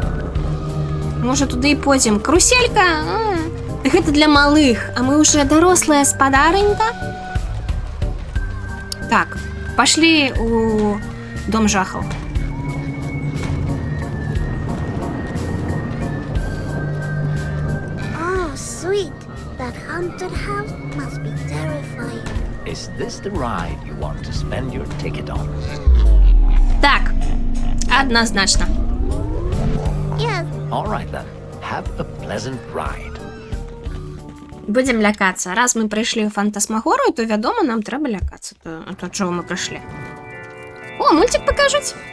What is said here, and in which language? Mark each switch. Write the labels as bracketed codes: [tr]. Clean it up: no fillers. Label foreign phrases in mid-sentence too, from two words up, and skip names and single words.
[uk] Може туди і потім. Каруселька? Так це для малих, а ми вже дорослі господаренька. Так, пошли у дом жахав. [en] Oh, sweet. That haunted house must be terrifying. Is this the ride you want to spend your ticket on? [uk] Так, однозначно. [en] Yes, All right then. Have a pleasant ride. [uk] Будемо лякатися. Раз ми прийшли у фантасмагорію, то, відомо, нам треба лякатися. То чого ми прийшли? О, мультик покажуть.